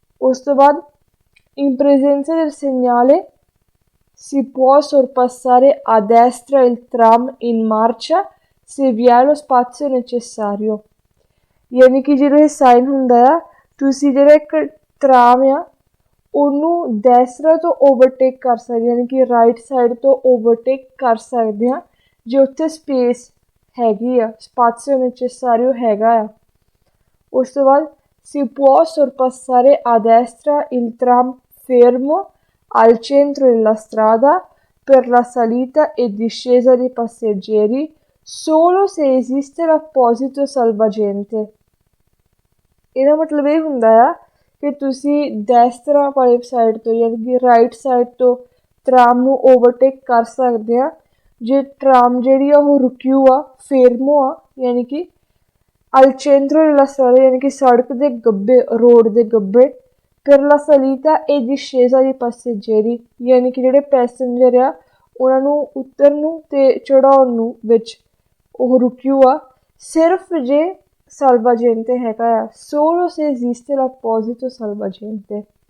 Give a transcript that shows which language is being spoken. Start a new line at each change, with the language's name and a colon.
Punjabi: ਉਸ ਤੋਂ ਬਾਅਦ
Italian: in presenza del segnale si può sorpassare a destra il tram in marcia se vi è lo spazio necessario,
Punjabi: ਯਾਨੀ ਕਿ ਜਦੋਂ ਇਹ ਸਾਈਨ ਹੁੰਦਾ ਆ, ਤੁਸੀਂ ਜਿਹੜਾ ਇੱਕ ਟਰਾਮ ਆ ਉਹਨੂੰ ਦੈਸਰਾ ਤੋਂ ਓਵਰਟੇਕ ਕਰ ਸਕਦੇ, ਯਾਨੀ ਕਿ ਰਾਈਟ ਸਾਈਡ ਤੋਂ ਓਵਰਟੇਕ ਕਰ ਸਕਦੇ ਹਾਂ ਜੇ ਉੱਥੇ ਸਪੇਸ ਹੈਗੀ ਆ, ਸਪਾਜ਼io necessario ਹੈਗਾ ਆ। ਉਸ ਤੋਂ ਬਾਅਦ
Italian: si può sorpassare a destra il tram fermo al centro della strada per la salita e discesa dei passeggeri solo se esiste l'apposito salvagente।
Punjabi: ਇਹਦਾ ਮਤਲਬ ਇਹ ਹੁੰਦਾ ਆ ਕਿ ਤੁਸੀਂ ਦੈਸਤਰਾ ਵਾਲੀ ਸਾਈਡ ਤੋਂ ਯਾਨੀ ਕਿ ਰਾਈਟ ਸਾਈਡ ਤੋਂ ਟਰਾਮ ਨੂੰ ਓਵਰਟੇਕ ਕਰ ਸਕਦੇ ਆ ਜੇ ਟਰਾਮ ਜਿਹੜੀ ਆ ਉਹ ਰੁਕਿਓ ਆ, ਫੇਰਮੋ ਆ, ਯਾਨੀ ਕਿ ਅਲ ਚੇਂਟਰੋ ਡella strada ਯਾਨੀ ਕਿ ਸੜਕ ਦੇ ਗੱਬੇ, ਰੋਡ ਦੇ ਗੱਬੇ,
Italian: per la salita e discesa dei passeggeri
Punjabi: ਯਾਨੀ ਕਿ ਜਿਹੜੇ ਪੈਸੇਂਜਰ ਆ ਉਹਨਾਂ ਨੂੰ ਉਤਰਨ ਨੂੰ ਤੇ ਚੜਾਉਣ ਨੂੰ ਵਿੱਚ ਉਹ ਰੁਕਿਓ ਆ, ਸਿਰਫ ਜੇ salvagente ਹੈਗਾ ਆ,
Italian: solo se esiste l'apposito salvagente।